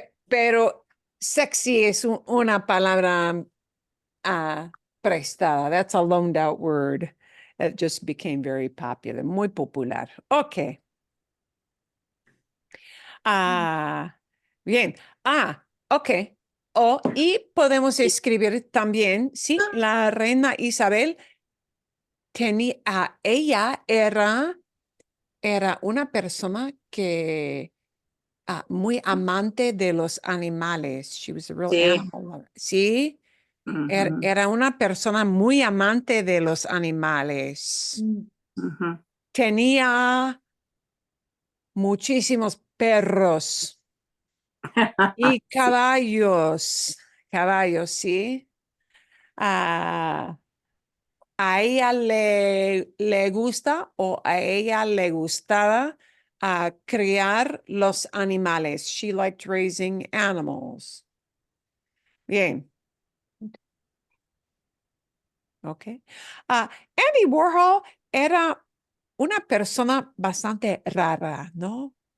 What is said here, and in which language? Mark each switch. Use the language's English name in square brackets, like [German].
[Spanish] Pero sexy es una palabra prestada. [English] That's a loaned out word. It just became very popular, [Spanish] muy popular. [English] Okay. [Spanish] Bien. Okay. Y podemos escribir también, sí, la reina Isabel tenía, ella era una persona que muy amante de los animales. [English] She was a real [Spanish] Sí. [English] animal lover. Sí, Ujú, [Spanish] era una persona muy amante de los animales. ujú. Tenía muchísimos perros y caballos. Caballos, sí. A ella le gusta o a ella le gustaba criar los animales. [English] She liked raising animals. [Spanish] Bien. [English] Ok. [Spanish] Andy Warhol era una persona bastante rara, ¿no?